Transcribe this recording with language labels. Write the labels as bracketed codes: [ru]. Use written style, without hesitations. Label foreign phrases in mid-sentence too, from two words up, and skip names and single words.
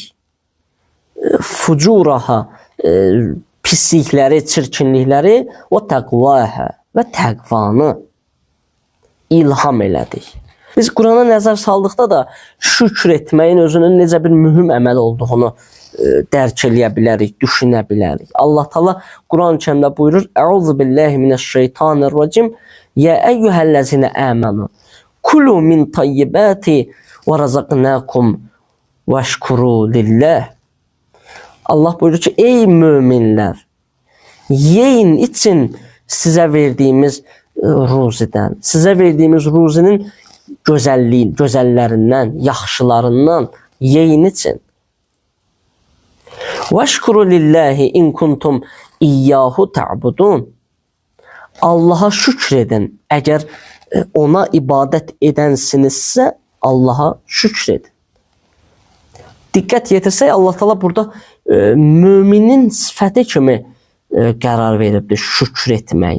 [az] Fucurəhə, pislikləri, çirkinlikləri və təqvəhə və təqvanı ilham elədik. Biz Qurana nəzər saldıqda da şükr etməyin özünün necə bir mühüm əməl olduğunu dərk eləyə bilərik, düşünə bilərik. Allah Taala Quran-Kərimdə buyurur: [ar] "أعوذ بالله من الشيطان الرجيم. يا أيها الذين آمنوا كلوا من طيبات و رزقناكم واشكروا لله." [az] Allah buyurur ki, ey müminlər, yeyin için sizə verdiyimiz ruzidən, sizə verdiyimiz ruzinin gözəllərindən, yaxşılarından yeyin için. [ar] واشكروا لله إن كنتم إياه تعبدون. [az] Allah'a şükür edin. Əgər ona ibadət edənsinizsə, Allah'a şükür edin. Diqqət yetirsək, Allah Taala burada müminin sifəti kimi qərar veribdir şükür etməyi.